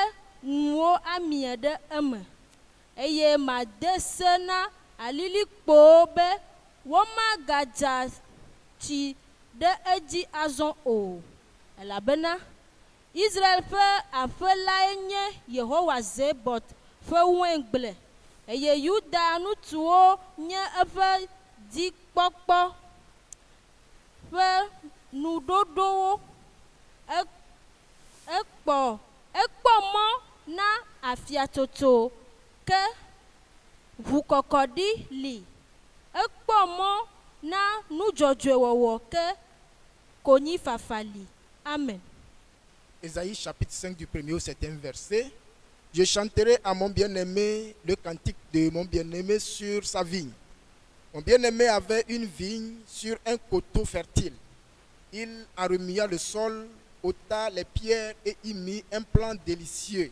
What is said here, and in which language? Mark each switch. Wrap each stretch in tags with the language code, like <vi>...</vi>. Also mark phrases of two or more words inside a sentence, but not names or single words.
<ee>ŋuwo amie ɖe eme eye made se na alilikpowo be womagadza tsi ɖe edzi azɔ o elabena Israel ƒe aƒe lae nye Yehowa Zebot ƒe waingble eye Yuda ŋutsuwo nye eƒe dzikpɔkpɔ ƒe nuɖoɖowo. Ekpɔ mɔ na afiatsotso ke ʋukɔkɔɖi li. Ekpɔ mɔ na nudzɔdzɔewɔwɔ ke konyifafa li. Amen.</ee> <fr>Ésaïe chapitre 5 du 1er au 7e verset. Je chanterai à mon bien-aimé le cantique de mon bien-aimé sur sa vigne. Mon bien-aimé avait une vigne sur un coteau fertile. Il en remua le sol, ôta les pierres et y mit un plan délicieux.</fr>